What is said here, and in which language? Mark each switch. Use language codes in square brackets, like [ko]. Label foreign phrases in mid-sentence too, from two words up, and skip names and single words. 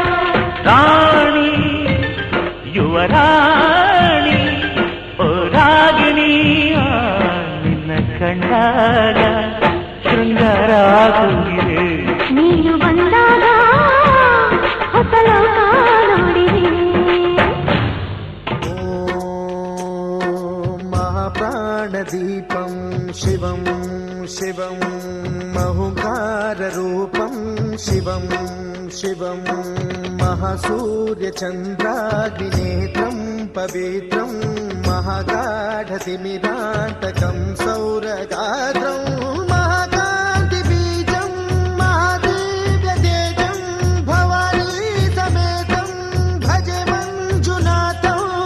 [kn] ರಾಣಿ ಯುವರಾಣಿ ಓ ರಾಗಿಣಿ ನಿನ್ನ ಕಂಡಾಗ ಶೃಂಗಾರ ಆಗುತ್ತಿದೆ. ನೀನು ಬಂದಾಗ ಹೊಸ ಲೋಕ ನೋಡಿದೆ. [sa] महाप्राणदीपं शिवं शिवं महुकाररूपं शिवं शिवं महासूर्यचन्द्राग्निनेत्रं पवित्रं महागाढतिमिरान्तकं सौरगात्रं महाकान्तिबीजं महादिव्यतेजं भवानी समेतं भजे मञ्जुनाथं.